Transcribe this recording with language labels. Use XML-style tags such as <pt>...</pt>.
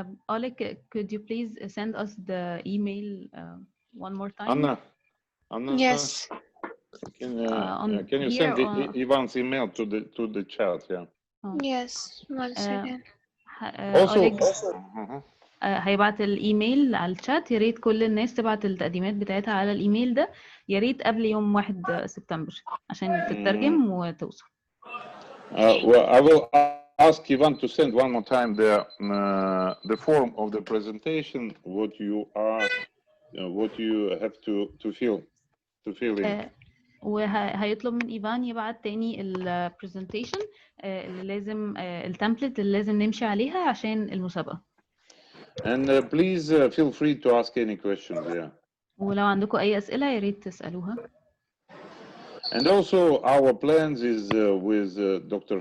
<en>Oleg, could you please send us the email one more time? Anna, Yes. Can you send Ivan's email to the chat? Yeah. Yes. One second. Also.</en> <ar>هيبعت الايميل على الشات. يا ريت كل الناس تبعت التقديمات بتاعتها على الايميل ده يا ريت قبل يوم 1 سبتمبر عشان تترجم وتوصل.</ar> <en>Well, I will ask Ivan to send one more time the form of the presentation, what you have to fill in.</en> <ar>وهيطلب من ايفان يبعت تاني البرزنتيشن اللي لازم التمبلت اللي لازم نمشي عليها عشان المسابقة.</ar> <en>And please feel free to ask any questions. Yeah.</en> <ar>ولو عندكم أي أسئلة يا ريت تسألوها.</ar> <en>And also our plans is with Dr.</en>